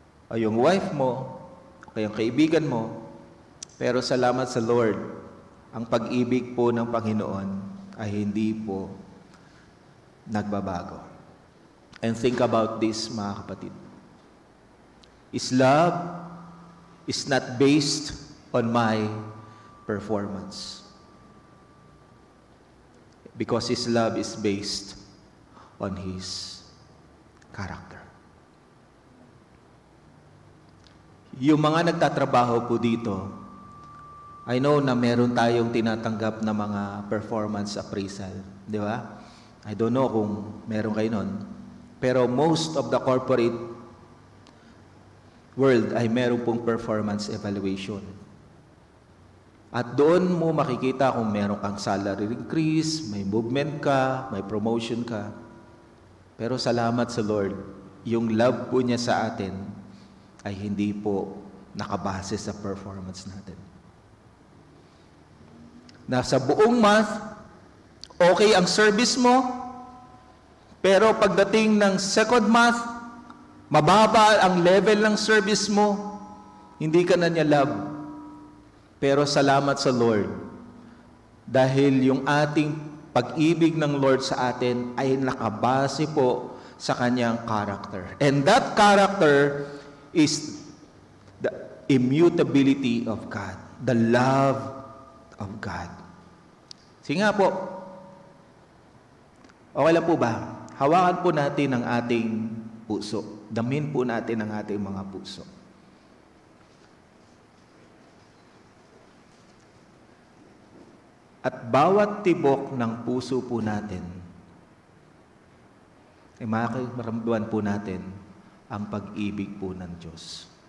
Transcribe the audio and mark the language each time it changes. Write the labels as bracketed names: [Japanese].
[Filipino] O yung wife mo, o yung kaibigan mo, pero salamat sa Lord, ang pag-ibig po ng Panginoon ay hindi po nagbabago. [English] And think about this, mga kapatid. His love is not based on my performance, because His love is based on His character. [Filipino] Yung mga nagtatrabaho po dito, I know na meron tayong tinatanggap na mga performance appraisal, di ba? I don't know kung meron kayo nun. Pero most of the corporate world ay meron pong performance evaluation. At doon mo makikita kung meron kang salary increase, may movement ka, may promotion ka. Pero salamat sa Lord, yung love po niya sa atin ay hindi po nakabase sa performance natin. Nasa buong month, okay ang service mo, pero pagdating ng second month, mababa ang level ng service mo, hindi ka na niya love. Pero salamat sa Lord, dahil yung ating pag-ibig ng Lord sa atin ay nakabase po sa kanyang character. [English] And that character is the immutability of God, the love of God. [Filipino] Sige nga po, okay lang po ba? Hawakan po natin ang ating puso. Damin po natin ang ating mga puso. At bawat tibok ng puso po natin, ay maramdaman po natin ang pag-ibig po ng Diyos.